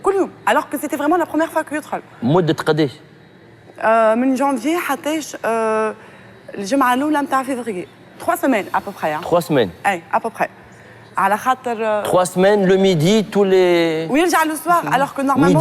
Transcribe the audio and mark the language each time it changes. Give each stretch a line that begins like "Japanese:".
Arabic: كل يوم
French: alors que c'était vraiment la première fois que
Arabic: يدخل. مدة قداش؟ من جانفي حتىش الجمعه الاولى نتاع فيفري
French: 3 semaines à peu près. 3 semaines.
Arabic: اي
French: à peu près.
Arabic: على خاطر
French: 3 semaines, le midi, tous les...
Arabic: ويرجع
French: le soir alors que normalement